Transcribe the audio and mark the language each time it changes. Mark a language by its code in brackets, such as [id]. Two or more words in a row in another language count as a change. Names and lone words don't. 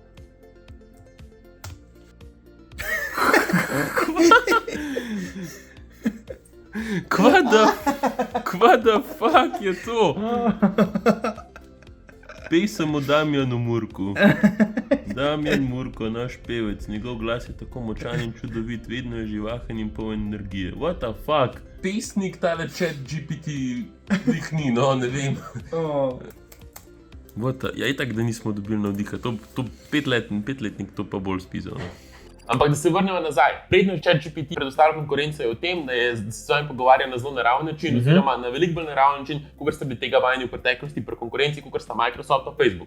[sl] Kva [en] da fuck [sl] je to? Pesem o Damjanu Murku. Damjan Murko, naš pevec, njegov glas je tako močan in čudovit, vedno je živahen in poln energije. [en] What the fuck? [sl] pesnik, tale ChatGPT, jih ni, no, ne vem. Ja, itak, da nismo dobili navdiha, to petletnik to pa bolj spisal. Ampak da se vrnemo nazaj. Prednost ChatGPT predstavlja konkurenco je v tem, da se z vami pogovarja na zelo naraven način, oziroma na veliko bolj naraven način, kot ste bili tega vajeni v preteklosti pri konkurenci, kot sta Microsoft in Facebook.